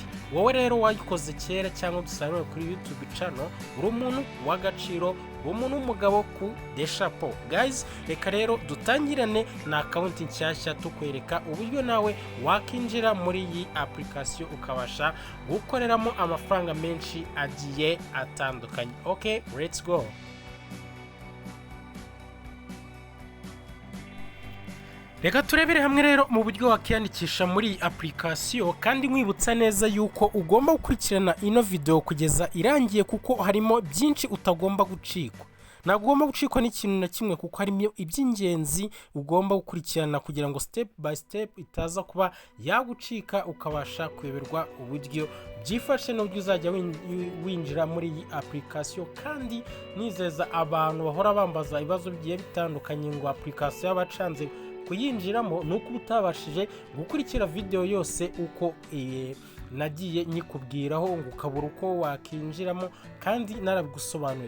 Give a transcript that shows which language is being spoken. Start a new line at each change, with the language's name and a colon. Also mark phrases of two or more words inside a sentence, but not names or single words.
Kinyarwanda: Wowe rero wayikoze kera cyangwa dusarura kuri YouTube channel uri umuntu w'agaciro, umuntu w'umugabo ku deshapo. Guys, reka rero dutangirane na account nshyashya tukwereka uburyo nawe wakinjira muri iyi application ukabasha gukoreramo amafaranga menshi agiye atandukanye.
English: Okay, let's go.
Kinyarwanda: Reka turebere hamwe rero mu buryo wakiyandikisha muri application, kandi mwibutsa neza yuko ugomba gukurikirana ino video kugeza irangiye kuko harimo byinshi utagomba gucikwa. Nagomba gucikwa n'ikintu na kimwe kuko harimo iby'ingenzi ugomba gukurikirana kugira ngo
English: step by step
Kinyarwanda: itaza kuba yagucika ukabasha kuyoberwa uburyo byifashe n'uburyo uzajya winjira muri iyi application. Kandi nizeza abantu bahora bambaza ibibazo bigiye bitandukanye ngo application yabacanze kuyinjiramo nuko utabashije gukurikira video yose uko nagiye nyikubwiraho ngo ukabura uko wakinjiramo kandi narabigusobanuye.